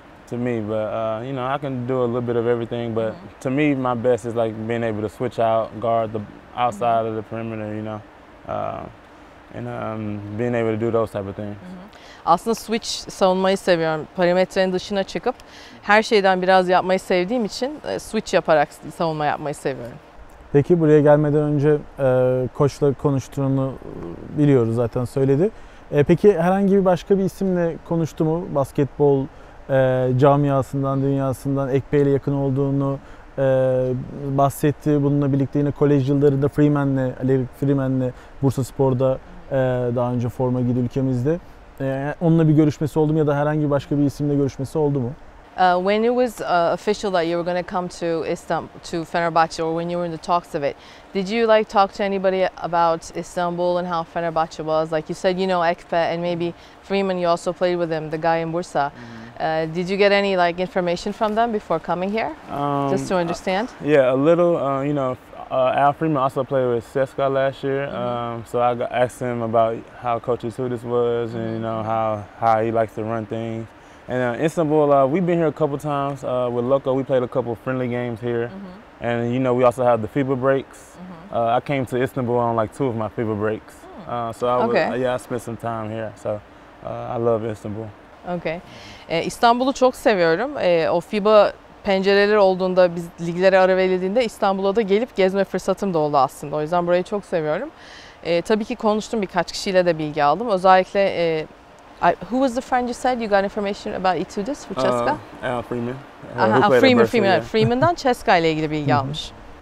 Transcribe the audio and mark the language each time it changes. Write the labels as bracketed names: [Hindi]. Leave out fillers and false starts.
[English] To me, but I can do a little bit of everything. But to me, my best is like being able to switch out, guard the outside of the perimeter, and being able to do those type of things. [Turkish] Aslında switch savunmayı seviyorum. Perimetrenin dışına çıkıp her şeyden biraz yapmayı sevdiğim için switch yaparak savunma yapmayı seviyorum. Peki buraya gelmeden önce koçla konuştuğunu biliyoruz, zaten söyledi. Peki herhangi bir başka bir isimle konuştu mu? Basketbol camiasından, dünyasından Ekpe ile yakın olduğunu bahsetti. Bununla birlikte yine kolej yıllarında Freeman'le Bursaspor'da daha önce forma giydi ülkemizde. Onunla bir görüşmesi oldu mu ya da herhangi başka bir isimle görüşmesi oldu mu? [English] When it was official that you were going to come to Fenerbahce, or when you were in the talks of it, did you talk to anybody about Istanbul and how Fenerbahce was? Like you said, Ekpe and maybe Freeman, you also played with him, the guy in Bursa. Did you get any like information from them before coming here, just to understand? Yeah, a little. You know, Al Freeman also played with Ceska last year, so I asked him about how Coach Isutis was, and you know how he likes to run things. And Istanbul, we've been here a couple times with Loco. We played a couple friendly games here, and you know we also have the FIBA breaks. I came to Istanbul on like 2 of my FIBA breaks, so I spent some time here. So I love Istanbul. Okay. [Turkish] İstanbul'u çok seviyorum. O FIBA pencereleri olduğunda, biz liglere ara verildiğinde İstanbul'a da gelip gezme fırsatım da oldu aslında. O yüzden burayı çok seviyorum. Tabii ki konuştum, birkaç kişiyle de bilgi aldım. [English] Özellikle who was the friend you said you got information about Itoudis for Ceska? Al Freeman. [Turkish] Freeman'dan Ceska ile ilgili bilgi almış.